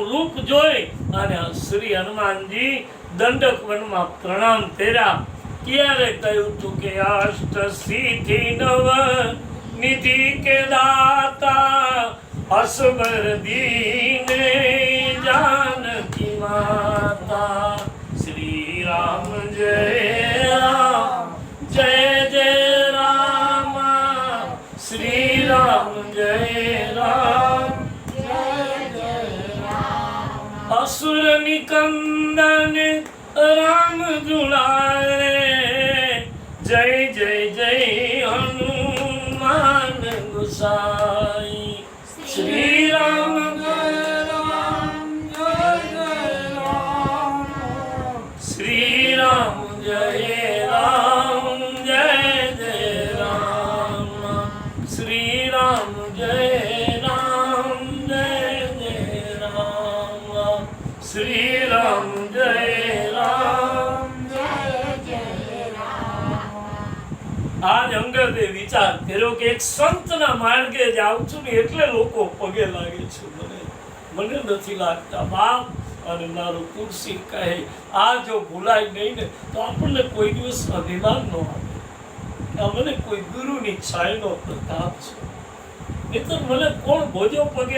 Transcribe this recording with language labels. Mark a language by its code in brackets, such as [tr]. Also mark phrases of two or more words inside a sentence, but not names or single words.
[gu] રૂપ જોઈ અને શ્રી હનુમાનજી દંડક વનમાં પ્રણામ કર્યા ત્યારે કહ્યું તું કે [awa] अष्ट सिद्धि नव निधि के दाता असबर दीने जानकी माता श्री राम जय राम जय जय राम श्री राम जय राम असुर निकंदन राम दुलारे जय जय जय हनुमान गोसाई श्री राम जय राम जय जय राम श्री राम जय राम जय जय राम श्री राम जय श्री राम जय राम [gu] આજ અંગદે વિચાર કર્યો કે એક સંતના માર્ગે જાઉં છું ને એટલે લોકો પગે લાગે છે મને નથી લાગતા બાપ અને મારો તુલસી કહે આ જો ભૂલાય નહીં ને તો આપણને કોઈ દિવસ અભિમાન ન આવે આ મને કોઈ ગુરુની છાયનો પ્રતાપ છે એ તો મને કોણ ભોજો પગે